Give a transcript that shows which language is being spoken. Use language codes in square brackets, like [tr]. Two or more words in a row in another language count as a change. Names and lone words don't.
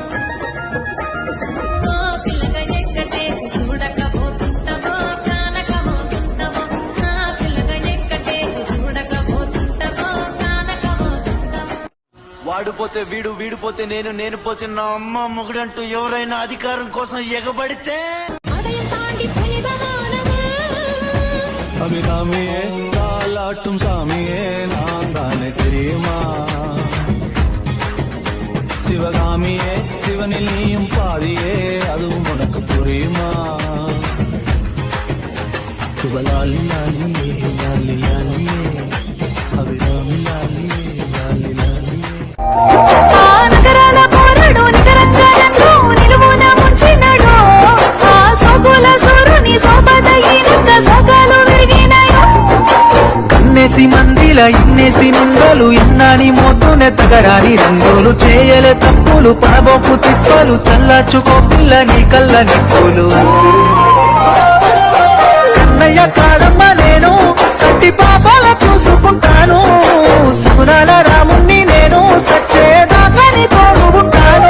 [te] ఓ పిల్లగా ఎక్కటేసి చూడక పోతుంటావో కానక పోతుంటావో నా పిల్లగా ఎక్కటేసి చూడక పోతుంటావో కానక పోతుంటావో వాడిపోతే వీడు, వీడిపోతే నేను, నేను పోతే నా అమ్మ మొగుడంటూ ఎవరైనా అధికారం కోసం ఎగబడితే [ta] அபிராமியே காலாட்டும் சாமியே நான் தானே தெரியுமா சிவகாமியே சிவனில் நீயும் பாதியே அதுவும் உனக்கு புரியுமா சுபலாலி லாலியே லாலி லாலியே அபிராமி லாலியே லாலி லாலியே [te] నగరాల పోరడు నికరంగా నన్ను నిలువున ముంచినడు ఆ సోకుల సూరుని సోపద ఈనంత సోకాలు విరిగినాయో కన్నేసి మందిల ఇన్నేసి నిందలు ఇన్నాని మోతునే తగరాని రంగులు చేయలే తప్పులు పడబోకు తిప్పలు చల్లార్చుకో పిల్ల నీ కళ్ళ నిప్పులు కన్నయ్య కాడమ్మ నేను కంటి పాపాల చూసుకుంటాను సుగుణాల రాముణ్ణి నేను సచ్చేదాకాని తోడు ఉంటాను